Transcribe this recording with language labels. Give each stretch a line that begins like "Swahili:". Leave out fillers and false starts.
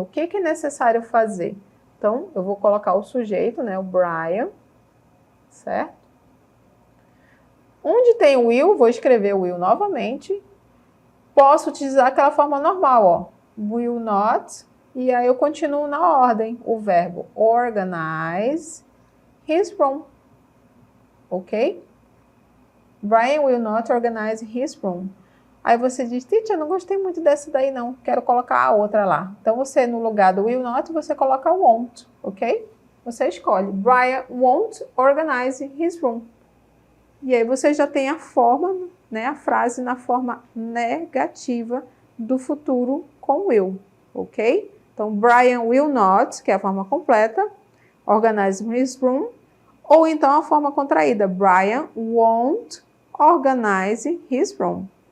Portuguese: O que é necessário fazer? Então, eu vou colocar o sujeito, né, o Brian, certo? Onde tem o will, vou escrever o will novamente. Posso utilizar aquela forma normal, ó.
English: Will not,
Portuguese: e aí eu continuo na ordem. O verbo
English: organize his room, ok? Brian will not organize his room.
Portuguese: Aí você diz, teacher, eu não gostei muito dessa daí não, quero colocar a outra lá. Então você, no lugar do will not, você coloca won't, ok? Você escolhe,
English: Brian won't organize his room.
Portuguese: E aí você já tem a forma, né, a frase na forma negativa do futuro com will, ok? Então,
English: Brian will not,
Portuguese: que é a forma completa, organize his room, ou então a forma contraída,
English: Brian won't organize his room.